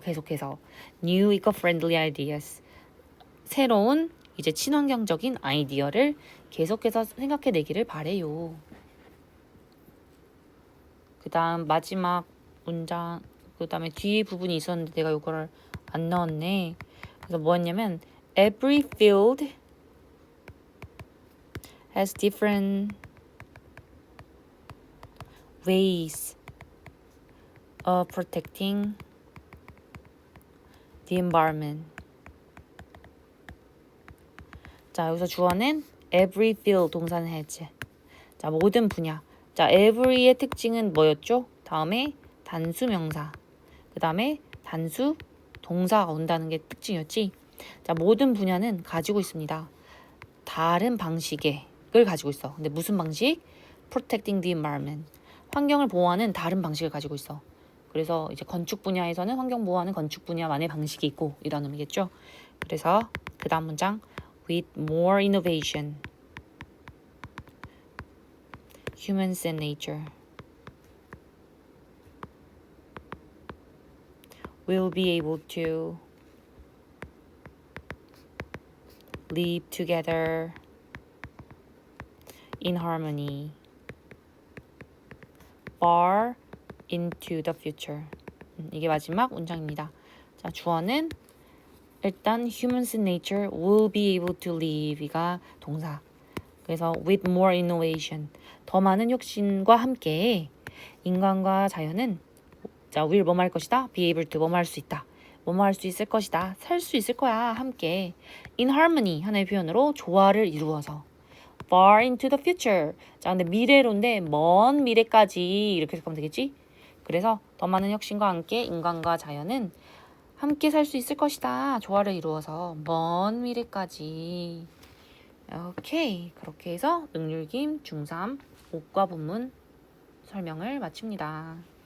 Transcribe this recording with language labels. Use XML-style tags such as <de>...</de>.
<ko>계속해서</ko> <en>new eco-friendly ideas,</en> <ko>새로운 이제 친환경적인 아이디어를 계속해서 생각해내기를 바래요. 그 다음 마지막 문장 그 다음에 뒤에 부분이 있었는데 내가 이거를 안 넣었네. 그래서 뭐였냐면</ko> <en>every field has different ways of protecting the environment.</en> <ko>자, 여기서 주어는</ko> <en>every field</en> <ko>동사는 has. 자, 모든 분야. 자, every의 특징은 뭐였죠? 다음에 단수 명사. 그 다음에 단수 동사가 온다는 게 특징이었지. 자, 모든 분야는 가지고 있습니다. 다른 방식의 을 가지고 있어. 근데 무슨 방식?</ko> <en>Protecting the environment.</en> <ko>환경을 보호하는 다른 방식을 가지고 있어. 그래서 이제 건축 분야에서는 환경 보호하는 건축 분야만의 방식이 있고 이런 의미겠죠. 그래서 그 다음 문장</ko> <en>with more innovation, humans and nature will be able to live together in harmony far into the future.</en> <ko>이게 마지막 문장입니다. 자, 주어는 일단</ko> <en>humans in nature will be able to live</en> <ko>이가 동사. 그래서</ko> <en>with more innovation,</en> <ko>더 많은 혁신과 함께 인간과 자연은 자, will 뭐뭐 할 것이다. be able to 뭐뭐 할 수 있다. 뭐뭐 할 수 있을 것이다. 살 수 있을 거야. 함께</ko> <en>in harmony</en> <ko>하나의 표현으로 조화를 이루어서</ko> <en>far into the future.</en> <ko>자, 근데 미래로인데 먼 미래까지 이렇게 생각하면 되겠지? 그래서 더 많은 혁신과 함께 인간과 자연은 함께 살 수 있을 것이다. 조화를 이루어서 먼 미래까지. 오케이. 그렇게 해서 능률김 중3 오과 본문 설명을 마칩니다.</ko>